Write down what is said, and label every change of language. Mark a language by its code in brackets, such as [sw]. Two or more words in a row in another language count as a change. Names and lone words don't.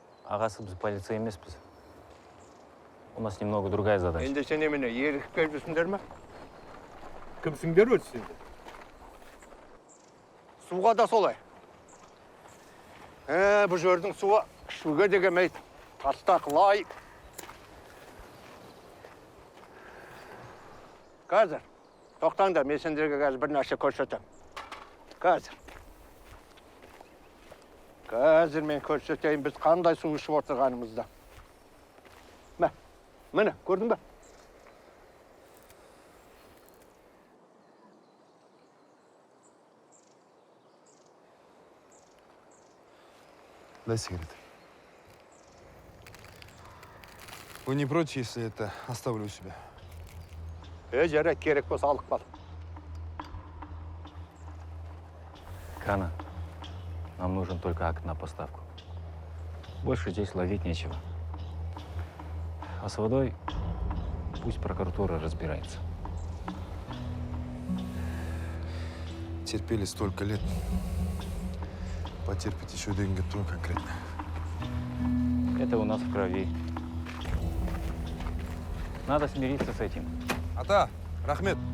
[kk] Ағасы біз полиция емеспіз. [ru] У нас немного другая задача. [kk] Енді сен еміне ерігіп келіп жүрсіңдер ме? Кімсіңдер өзі сендер? Суға да солай. Бұл жердің суы ішуге де келмейді. Тастақ лай. Қазір, тоқтаңдар, мен сендерге қазір бір нәрсе көрсетем. Қазір. Қазір мен көрсетейін, біз қандай су ішіп отырғанымызда. Міне, көрдің бе? [ru] Дай сигареты. Вы не против, если это оставлю у себя? [kk] Жарайды, керек болса алып қал. [ru] Кана, нам нужен только акт на поставку. Больше здесь ловить нечего. А с водой пусть прокуратура разбирается. Терпели столько лет. Потерпите еще один год конкретно. Это у нас в крови. Надо смириться с этим. [kk] Ата, рахмет.